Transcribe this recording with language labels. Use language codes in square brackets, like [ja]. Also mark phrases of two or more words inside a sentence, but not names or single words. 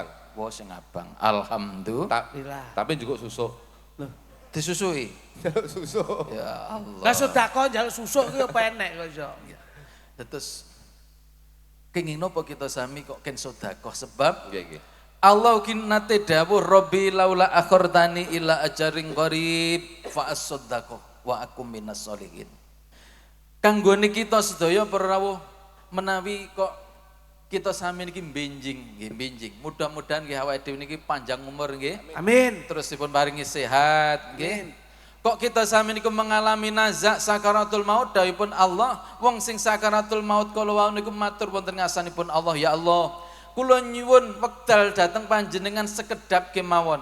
[jv] Wah sing abang. Alhamdulillah. Tapi juga susuk. Disusui. Susuk. [ar] يا الله. [jv] Lah sedekah njaluk susuk ki apa enek kok iso. Terus kenging napa kita sami kok ken sedekah sebab Nggih nggih. Allah nate dawuh [ar] رب لولا أخرتني إلى أجل قريب فأصدق وأكن من الصالحين. [jv] Kanggone kita sedaya para rawuh menawi kok kita sami niki benjing nggih benjing. Mudah-mudahan nggih awake dhewe niki panjang umur nggih. Amin. Terus dipun paringi sehat nggih. Kok kita sami niku mengalami nazak sakaratul maut dawuhipun Allah, wong sing sakaratul maut kala wau niku matur wonten ngasanipun Allah, [ar] يا الله, [jv] kula nyuwun wekdal dhateng panjenengan sekedap kemawon.